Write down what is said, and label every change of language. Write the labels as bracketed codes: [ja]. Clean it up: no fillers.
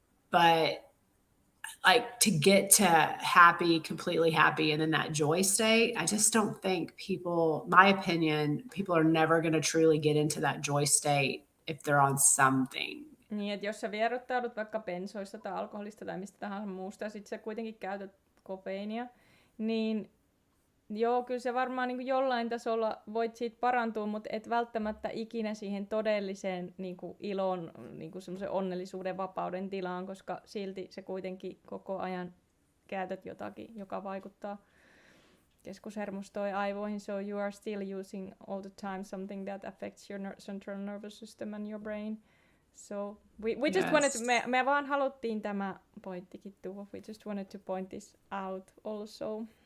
[en] But like to get to completely happy, and then that joy state, I just don't think my opinion, people are never going to truly get into that joy state if they're on something. [fi] Niin, että jos sä vierottaudut vaikka bensoista tai alkoholista tai mistä tahansa muusta, ja sit sä kuitenkin käytät kofeiinia, niin joo, kyllä se varmaan niin kuin jollain tasolla voit siitä parantua, mutta et välttämättä ikinä siihen todelliseen niin kuin ilon, niin kuin semmoisen onnellisuuden, vapauden tilaan, koska silti se kuitenkin koko ajan käytät jotakin, joka vaikuttaa keskushermostoon ja aivoihin, [en] so you are still using all the time something that affects your central nervous system and your brain. So we just wanted to, [fi] me vaan haluttiin tämä pointtikin tuoda. [en] We just wanted to point this out also.